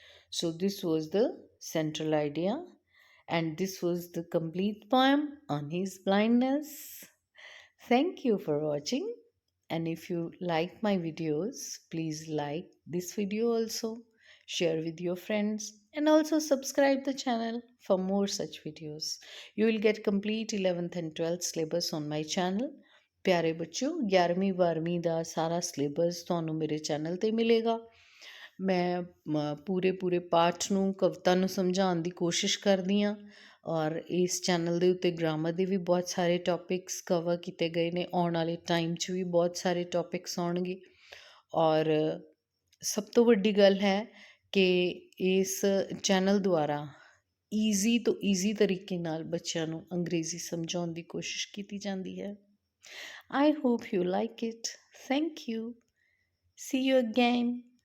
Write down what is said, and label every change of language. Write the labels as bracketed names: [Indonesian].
[English] So this was the central idea and this was the complete poem on his blindness. Thank you for watching, and if you like my videos, please like this video also, share with your friends, and also subscribe the channel for more such videos. You will get complete 11th and 12th syllabus on my channel. [Punjabi] ਪਿਆਰੇ ਬੱਚਿਓ, 11ਵੀਂ 12ਵੀਂ ਦਾ ਸਾਰਾ syllabus ਤੁਹਾਨੂੰ ਮੇਰੇ channel 'ਤੇ ਮਿਲੇਗਾ। ਮੈਂ ਪੂਰੇ ਪਾਠ ਨੂੰ, ਕਵਿਤਾ ਨੂੰ ਸਮਝਾਉਣ ਦੀ ਕੋਸ਼ਿਸ਼ ਕਰਦੀ ਹਾਂ, ਔਰ ਇਸ ਚੈਨਲ ਦੇ ਉੱਤੇ ਗ੍ਰਾਮਰ ਦੇ ਵੀ ਬਹੁਤ ਸਾਰੇ ਟੋਪਿਕਸ ਕਵਰ ਕੀਤੇ ਗਏ ਨੇ। ਆਉਣ ਵਾਲੇ ਟਾਈਮ 'ਚ ਵੀ ਬਹੁਤ ਸਾਰੇ ਟੋਪਿਕਸ ਆਉਣਗੇ, ਔਰ ਸਭ ਤੋਂ ਵੱਡੀ ਗੱਲ ਹੈ ਕਿ ਇਸ ਚੈਨਲ ਦੁਆਰਾ ਈਜ਼ੀ ਤੋਂ ਈਜ਼ੀ ਤਰੀਕੇ ਨਾਲ ਬੱਚਿਆਂ ਨੂੰ ਅੰਗਰੇਜ਼ੀ ਸਮਝਾਉਣ ਦੀ ਕੋਸ਼ਿਸ਼ ਕੀਤੀ ਜਾਂਦੀ ਹੈ। [English] I hope you like it. Thank you. See you again.